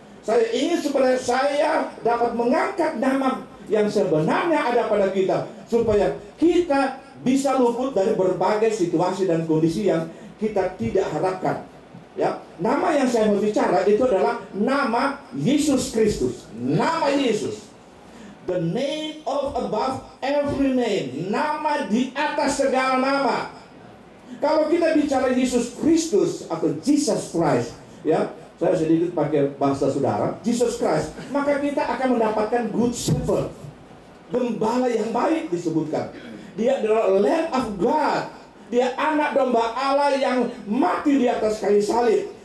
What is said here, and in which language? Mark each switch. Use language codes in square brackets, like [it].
[id] Saya ingin supaya saya dapat mengangkat nama yang sebenarnya ada pada kita, supaya kita bisa luput dari berbagai situasi dan kondisi yang kita tidak harapkan. Ya, nama yang saya mau bicara itu adalah nama Yesus Kristus. Nama Yesus. [en] The name of above every name. [id] Nama di atas segala nama. Kalau kita bicara Yesus Kristus atau Jesus Christ, ya, saya sedikit pakai bahasa saudara, Jesus Christ, maka kita akan mendapatkan good shepherd, gembala yang baik disebutkan. Dia adalah Lamb of God. Dia anak domba Allah yang mati di atas kayu salib.